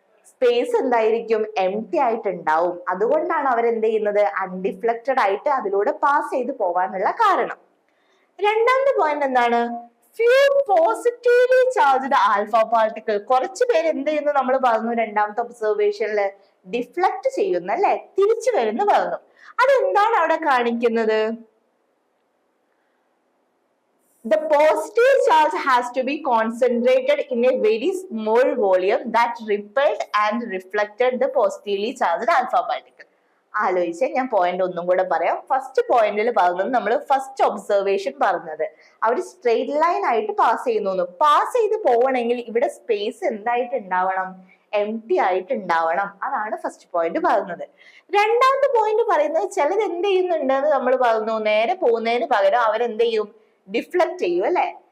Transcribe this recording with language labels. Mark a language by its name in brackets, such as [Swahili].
[Malayalam] Space എന്തായിരിക്കും, empty ആയിട്ട് ഉണ്ടാവും. അതുകൊണ്ടാണ് അവരെന്ത് ചെയ്യുന്നത്, അൺഡിഫ്ലക്റ്റഡ് ആയിട്ട് അതിലൂടെ പാസ് ചെയ്ത് പോവാനുള്ള കാരണം. രണ്ടാമത്തെ പോയിന്റ് എന്താണ്, [English] Few positively charged alpha particle. [Malayalam] കുറച്ച് പേര് എന്ത് ചെയ്യുന്നു നമ്മൾ പറഞ്ഞു രണ്ടാമത്തെ ഒബ്സർവേഷനിൽ, ഡിഫ്ലക്ട് ചെയ്യുന്നു അല്ലെ, തിരിച്ചു വരുന്നു പറഞ്ഞു. അതെന്താണ് അവിടെ കാണിക്കുന്നത്, [English] the positive charge has to be concentrated in a very small volume that repelled and reflected the positively charged alpha particle. [Malayalam] ആലോചിച്ച് ഞാൻ പോയിന്റ് ഒന്നും കൂടെ പറയാം. ഫസ്റ്റ് പോയിന്റിൽ പറഞ്ഞത് നമ്മൾ ഫസ്റ്റ് ഒബ്സർവേഷൻ പറഞ്ഞത് അവർ സ്ട്രെയിറ്റ് ലൈൻ ആയിട്ട് പാസ് ചെയ്യുന്നു. പാസ് ചെയ്ത് പോകണമെങ്കിൽ ഇവിടെ സ്പേസ് എന്തായിട്ട് ഉണ്ടാവണം, എംപ്റ്റി ആയിട്ട് ഉണ്ടാവണം. അതാണ് ഫസ്റ്റ് പോയിന്റ് പറയുന്നത്. രണ്ടാമത്തെ പോയിന്റ് പറയുന്നത് ചിലത് എന്ത് ചെയ്യുന്നുണ്ടെന്ന് നമ്മൾ പറഞ്ഞു, നേരെ പോകുന്നതിന് പകരം അവരെന്ത് ചെയ്യും, ഡിഫ്ലക്ട് ചെയ്യും അല്ലെ.